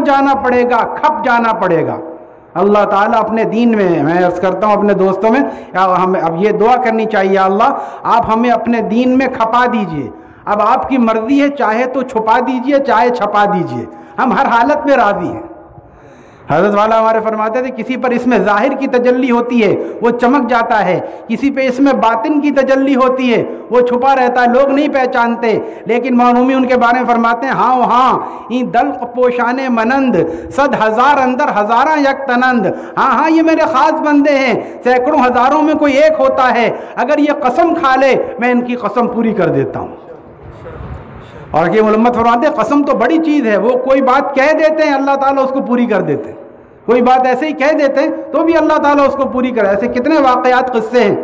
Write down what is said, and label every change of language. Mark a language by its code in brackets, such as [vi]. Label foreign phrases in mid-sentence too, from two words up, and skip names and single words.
[ur] لگ جانا پڑے گا، کھپ جانا پڑے گا. اللہ تعالیٰ اپنے دین میں عرض کرتا ہوں اپنے دوستوں میں، ہمیں اب یہ دعا کرنی چاہیے، اللہ آپ ہمیں اپنے دین میں کھپا دیجئے، اب آپ کی مرضی ہے، چاہے تو چھپا دیجئے چاہے چھپا دیجئے، ہم ہر حالت میں راضی ہیں۔ حضرت والا ہمارے فرماتے تھے کسی پر اس میں ظاہر کی تجلی ہوتی ہے وہ چمک جاتا ہے، کسی پہ اس میں باطن کی تجلی ہوتی ہے وہ چھپا رہتا ہے، لوگ نہیں پہچانتے، لیکن معنومی ان کے بارے میں فرماتے ہیں ہاں ہاں [fa] این دلق پوشان منند صد ہزار اندر ہزاراں یک تنند، [ur] ہاں ہاں یہ میرے خاص بندے ہیں، سینکڑوں ہزاروں میں کوئی ایک ہوتا ہے، اگر یہ قسم کھا لے میں ان کی قسم پوری کر دیتا ہوں۔ اور یہ علمت فرماتے ہیں قسم تو بڑی چیز ہے، وہ کوئی بات کہہ دیتے ہیں اللہ تعالیٰ اس کو پوری کر دیتے ہیں، کوئی بات ایسے ہی کہہ دیتے ہیں تو بھی اللہ تعالیٰ اس کو پوری کرے، ایسے کتنے واقعات قصے ہیں۔